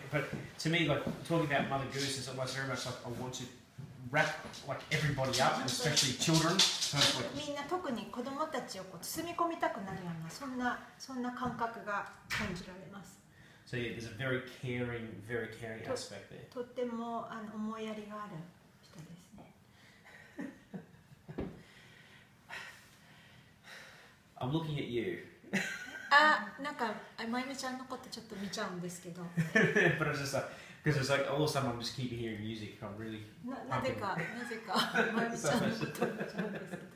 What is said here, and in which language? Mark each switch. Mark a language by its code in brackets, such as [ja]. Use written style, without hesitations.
[en] But to me, like talking about Mother Goose is almost very much like I want to wrap like everybody up, and especially children. So like, [ja] みんな特に子供たちをこう包み込みたくなるようなそんな感覚が感じられます。 [en] So yeah, there's a very caring aspect there. [ja] とっても思いやりがある人ですね。 [en] I'm looking at you. [ja] なんかまゆみちゃんのことちょっと見ちゃうんですけど。 [en] But it's just like because it's like all of a sudden I'm just keep hearing music. I'm really. [ja] なぜかまゆみちゃんのこと見ちゃうんですけど。